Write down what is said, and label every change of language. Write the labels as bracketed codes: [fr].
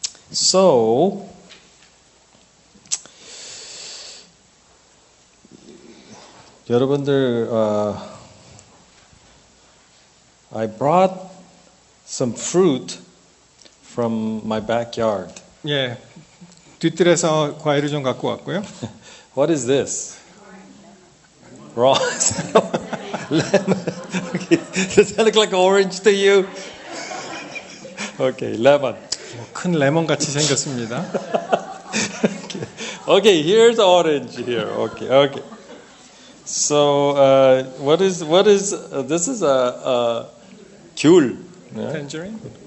[en] So 여러분들, I brought some fruit from my backyard. [ko] 예, 뒷뜰에서 과일을 좀 갖고 왔고요. [en] What is this? Raw. Lemon. Okay. Does that look like orange to you? Okay, lemon. [ko] 큰 레몬 같이 생겼습니다. [en] Okay, here's orange here. Okay. So, what is this is a 귤. Tangerine?